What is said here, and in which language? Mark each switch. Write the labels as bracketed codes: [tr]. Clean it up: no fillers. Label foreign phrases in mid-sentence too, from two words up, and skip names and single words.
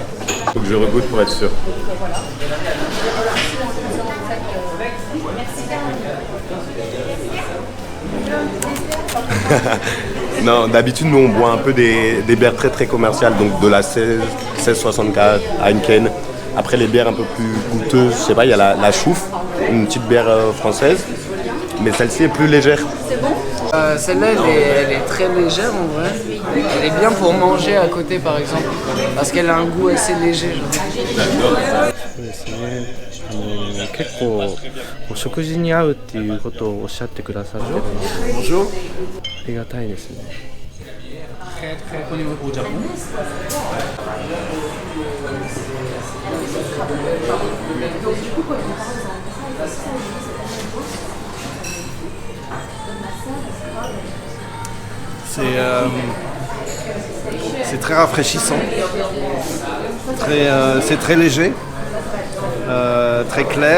[fr] Faut que je regoute pour être sûr. Non, d'habitude nous on boit un peu des bières très très commerciales, donc de la 1664, Heineken. Après les bières un peu plus goûteuses, je sais pas, il y a la chouffe, une petite bière française, mais celle-ci est plus légère. Celle-là, elle est très légère en vrai. Elle est bien pour manger à côté par exemple, parce qu'elle a un goût assez léger. Genre. [ja] そうですね。結構お食事に合うっていうことをおっしゃってくださってるので、ありがたいですね。 [fr] Très très connu au Japon. C'est très rafraîchissant, c'est très léger, très clair.